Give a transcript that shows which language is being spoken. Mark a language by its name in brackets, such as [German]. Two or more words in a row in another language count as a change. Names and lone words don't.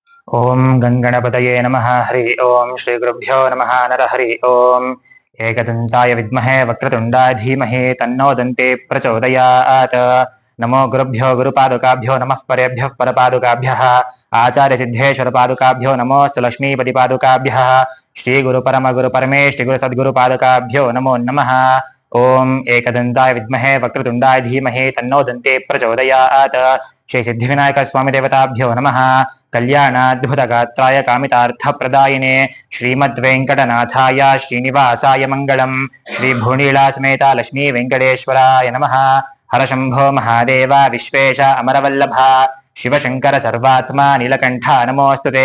[Sanskrit] ಓಂ ಗಂಗಣಪತಯೇ ನಮಃ. ಹರಿ ಓಂ ಶ್ರೀ ಗುರುಭ್ಯೋ ನಮಃ. ನರಹರಿ ಓಂ. ಏಕದಂತಾಯ ವಿದ್ಮಹೇ ವಕ್ರತುಂಡಾಯ ಧೀಮಹಿ ತನ್ನೋ ದಂತೆ ಪ್ರಚೋದಯಾತ್. ನಮೋ ಗುರುಭ್ಯೋ ಗುರುಪಾದುಕಾಭ್ಯೋ ನಮಃ ಪರೇಭ್ಯಃ ಪರಪಾದುಕಾಭ್ಯಃ. ಆಚಾರ್ಯ ಸಿದ್ಧೇಶ್ವರ ಪಾದುಕಾಭ್ಯೋ ನಮೋಸ್ತು ಲಕ್ಷ್ಮೀಪತಿ ಪಾದುಕಾಭ್ಯಃ. ಶ್ರೀ ಗುರು ಪರಮ ಗುರು ಪರಮೇಶ್ವರಿ ಗುರು ಸದ್ಗುರು ಪಾದುಕಾಭ್ಯೋ ನಮೋ ನಮಃ. ಓಂ ಏಕದಂತಾಯ ವಿದ್ಮಹೇ ವಕ್ರತುಂಡಾಯ ಧೀಮಹಿ ತನ್ನೋ ದಂತೆ ಪ್ರಚೋದಯಾತ್. ಶ್ರೀ ಸಿದ್ಧಿವಿನಾಯಕ ಸ್ವಾಮಿ ದೇವತಾಭ್ಯೋ ನಮಃ. ಕಲ್ಯಾಣಾದ್ಭುತ ಗಾತ್ರಾಯ ಕಾಮಿತಾರ್ಥ ಪ್ರದಾಯಿನೇ ಶ್ರೀಮದ್ ವೆಂಕಟನಾಥಾಯ ಶ್ರೀನಿವಾಸಾಯ ಮಂಗಳಂ. ಶ್ರೀ ಭೂನೀಳಾ ಸಮೇತ ಲಕ್ಷ್ಮೀ ವೆಂಕಟೇಶ್ವರಾಯ ನಮಃ. ಹರಶಂಭೋ ಮಹಾದೇವ ವಿಶ್ವೇಶ ಅಮರವಲ್ಲಭ ಶಿವಶಂಕರ ಸರ್ವಾತ್ಮ ನೀಲಕಂಠ ನಮೋಸ್ತುತೆ.